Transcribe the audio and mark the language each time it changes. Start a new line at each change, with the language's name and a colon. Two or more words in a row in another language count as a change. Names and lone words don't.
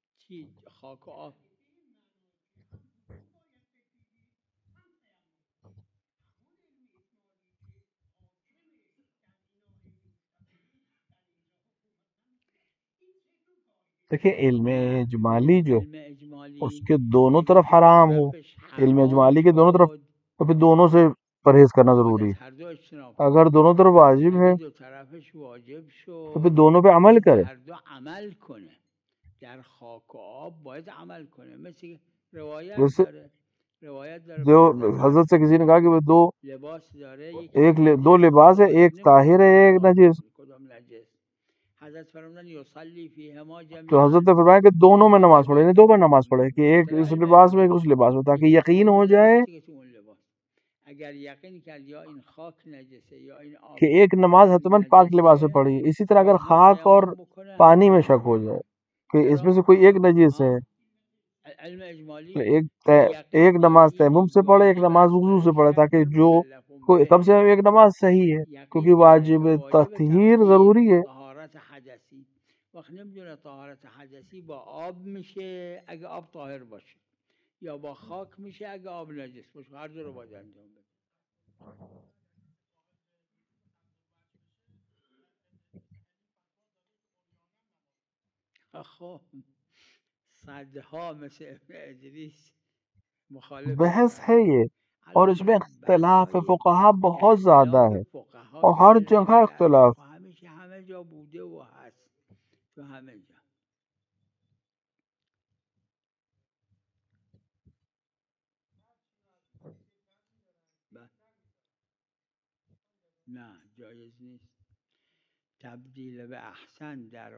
Persian: چی خاک و آب
Urdu: دیکھیں علم اجمالی جو علم اجمالی اس کے دونوں طرف حرام ہو، علم اجمالی کے دونوں طرف، تو پھر دونوں سے پرہیز کرنا ضروری ہے۔
Persian: ہر دو اجتناب
Urdu: اگر دونوں طرف واجب ہے
Persian: اگه دو طرفش واجب
Urdu: تو پھر
Persian: شد
Urdu: دونوں پہ عمل کرے۔
Persian: هر دو عمل کنه در خاک و آب باید عمل کنه مثل روایت
Urdu: جیسے
Persian: داره روایت داره
Urdu: جو بعض حضرت سے کسی نے کہا کہ وہ دو
Persian: لباس داره
Urdu: دو لباس ہے، ایک طاہر ہے ایک نجس،
Persian: کدام نجس حضرت فرمودن
Arabic: یصلی فیهما
Urdu: تو جمیعا حضرت نے فرمایا کہ دونوں میں نماز پڑھے، یعنی دو بار نماز پڑھے، کہ ایک اس لباس میں ایک اس لباس میں، تاکہ یقین ہو جائے
Persian: اگر یقین کرد یا این خاک نجسه یا این آب
Urdu: کہ ایک نماز حتماً پاک لباس میں پڑھی ہے۔ اسی طرح اگر خاک اور پانی میں شک ہو جائے کہ اس میں سے کوئی ایک نجس ہے، علم اجمالی ایک نماز تیمم سے پڑھے ایک نماز وضو سے پڑھے، تاکہ جو کوئی کم سے کم ایک نماز صحیح ہے، کیونکہ واجب تطہیر ضروری ہے۔
Persian: طهارت حدثی وقت نمیدونه طهارت حدثی با آب میشه اگه آب طاهر باشه یا با خاک میشه اگه آب نجس باشه، هر دو رو باید انجام بده. خب صدها مثل ابن ادریس مخالف
Urdu: بحث ہے یہ، اور اس میں اختلاف فقہا بہت زیادہ ہے، اور ہر جگہ اختلاف۔
Persian: همیشه همه جا بوده و هست تو همه جا. نه جایز نیست تبدیل به احسن در